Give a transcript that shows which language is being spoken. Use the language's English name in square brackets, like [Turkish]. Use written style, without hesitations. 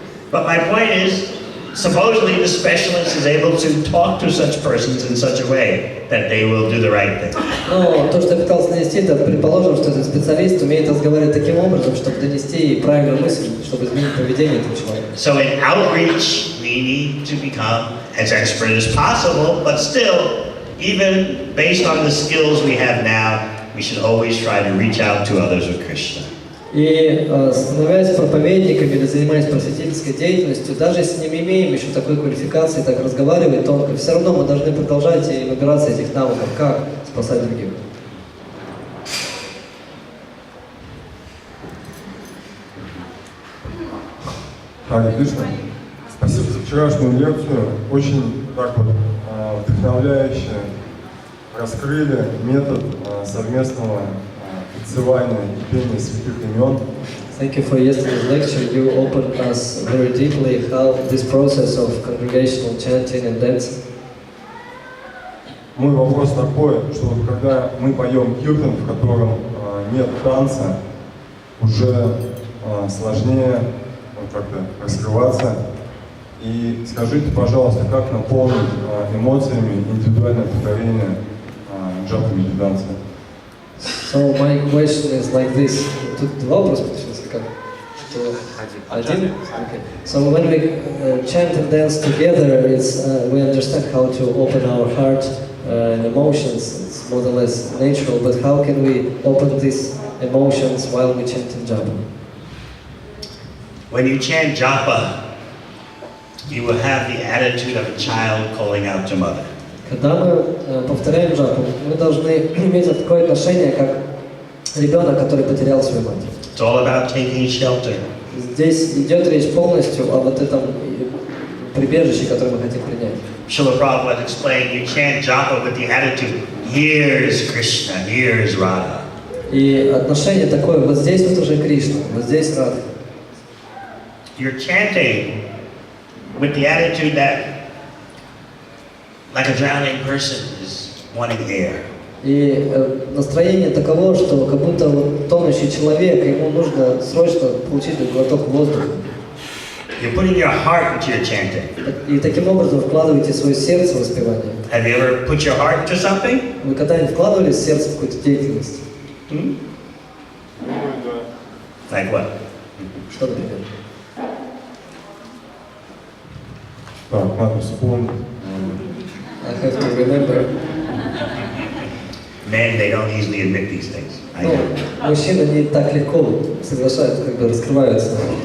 [English] But my point is, supposedly the specialist is able to talk to such persons in such a way that they will do the right thing. [Russian] Но то, что я пытался донести, это предположим, что этот специалист умеет разговаривать таким образом, чтобы донести правильную мысль, чтобы изменить поведение этого человека. [English] So in outreach, we need to become as expert as possible, but still, even based on the skills we have now, we should always try to reach out to others with Krishna. [Russian] И становясь проповедниками или занимаясь просветительской деятельностью, даже если не имеем еще такой квалификации, так разговаривать тонко, все равно мы должны продолжать и набираться этих навыков, как спасать других. Харе Кришна, спасибо за вчерашнюю лекцию. Очень так вот вдохновляюще раскрыли метод совместного певцевания и пения святых имен. [English] Thank you for yesterday's lecture. You opened us very deeply how this process of congregational chanting and dancing. [Russian] Мой вопрос такой, что вот когда мы поем киртан, в котором нет танца, уже сложнее как-то раскрываться. И скажите, пожалуйста, как наполнить эмоциями индивидуальное повторение джапа медитации? [English] So my question is like this. [Russian] Тут два вопроса получилось, как? Один? Okay. [English] So when we chant and dance together, it's, we understand how to open our heart and emotions. It's more or less natural, but how can we open these emotions while we chant in japa? When you chant japa, you will have the attitude of a child calling out to mother. [Russian] Когда мы повторяем джапу, мы должны иметь такое отношение, как ребенок, который потерял свою мать. [English] It's all about taking shelter. [Russian] Здесь идет речь полностью о вот этом прибежище, которое мы хотим принять. [English] Srila Prabhupada explained, you chant japa with the attitude, here is Krishna, here is Radha. [Russian] И отношение такое, вот здесь вот уже Кришна, вот здесь Радха. [English] You're chanting with the attitude that like a drowning person is wanting air. [Russian] И настроение таково, что как будто вот тонущий человек, ему нужно срочно получить глоток воздуха. [English] You're putting your heart into your chanting. [Russian] И таким образом вкладываете свое сердце в воспевание. [English] Have you ever put your heart into something? [Russian] Вы когда-нибудь вкладывали сердце в какую-то деятельность? [English] Like what? [Russian] Что, например? Так, надо вспомнить. [English] I have to remember. Men, they don't easily admit these things. I [Russian] Ну, [English] know. [Russian] мужчины не так легко соглашаются, как бы раскрываются.